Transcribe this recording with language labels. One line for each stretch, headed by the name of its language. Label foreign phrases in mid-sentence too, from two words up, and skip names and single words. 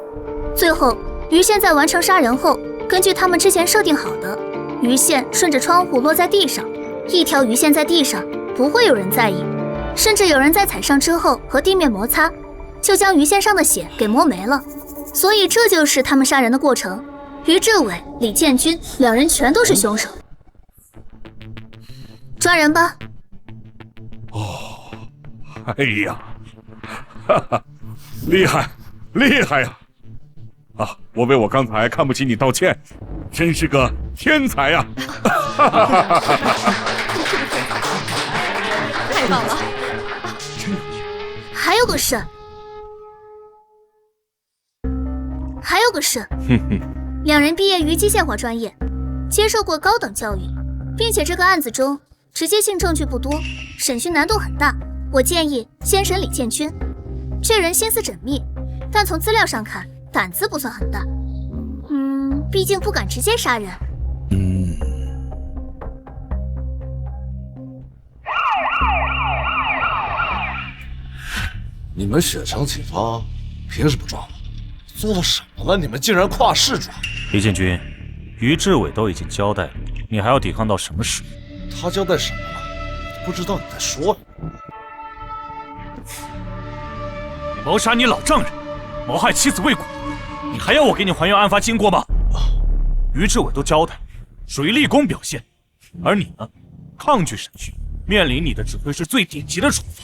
Chinese: 最後，魚線在完成殺人後，根據他們之前設定好的，魚線順着窗戶落在地上，一條魚線在地上， 不會有人在意，甚至有人在踩上之後和地面摩擦，就將於先生的血給磨沒了。所以這就是他們殺人的過程。於志偉、李建軍兩人全都是兇手。抓人吧！哦，哎呀，哈哈，厲害，厲害呀！啊，我为我刚才看不起你道歉，真是个天才呀！哈哈哈哈哈！太棒了！还有个事，哼哼，两人毕業於機械化專業，接受過高等教育，並且這個案子中直接性證據不多，審訊難度很大。我建議先審李建軍，這人心思縝密，但從資料上看膽子不算很大。畢竟不敢直接殺人。你們血償啟發，憑什麼抓我？做了什麼了？你們竟然跨市抓！李建軍，於志偉都已經交代了，你還要抵抗到什麼時候？他交代什麼了？不知道你在說什麼。謀殺你老丈人，謀害妻子未果，你還要我給你還原案發經過嗎？於志偉都交代，屬於立功表現，而你呢，抗拒審訊，面臨你的只會是最頂級的處罰。